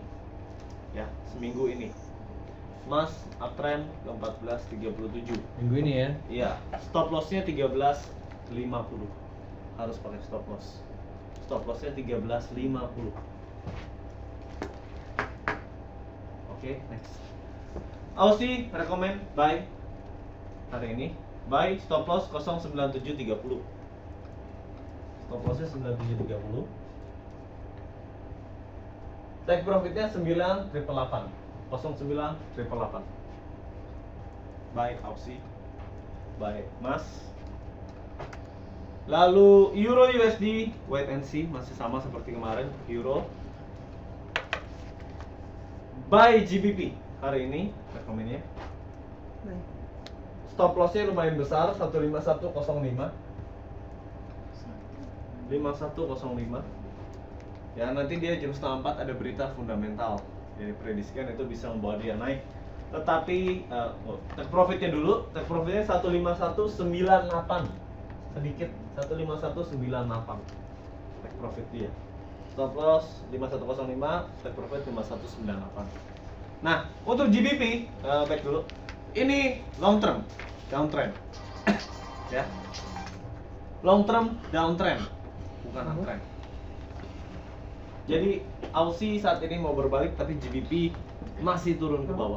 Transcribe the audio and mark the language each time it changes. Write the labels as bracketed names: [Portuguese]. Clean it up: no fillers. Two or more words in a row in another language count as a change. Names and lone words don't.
[Indonesian] Ya, seminggu ini. Emas uptrend ke 1437. Minggu ini ya. Iya, [English] stop lossnya [Indonesian] 1350. Harus pakai [English] stop loss. Stop lossnya [Indonesian] 1350. Oke, next. Aussie [English] recommend buy [Indonesian] hari ini. [English] Buy stop loss [Indonesian] 09730. [English] Stop lossnya [Indonesian] 9730. [English] Take profitnya [Indonesian] 9888. 09888. Buy Aussie. Buy Mas. Lalu Euro USD, [English] wait and see, [Indonesian] masih sama seperti kemarin. Euro. Buy GBP hari ini, rekomennya. Baik. [English] Stop lossnya [Indonesian] lumayan besar, 15105. 5105. Ya, nanti dia jam setengah 4 ada berita fundamental. Jadi prediksikan itu bisa membawa dia naik. Tetapi [English] take profitnya [Indonesian] dulu, [English] take profitnya [Indonesian] 15198. Sedikit, 15198. [English] Take profit [Indonesian] dia. [English] Stop loss [Indonesian] 5105, [English] take profit [Indonesian] 5198. Nah, untuk GBP back dulu. Ini [English] long term downtrend. [Indonesian] Ya. [English] Long term downtrend, [Indonesian] bukan uptrend. Jadi Aussie saat ini mau berbalik, tapi GBP masih turun ke bawah.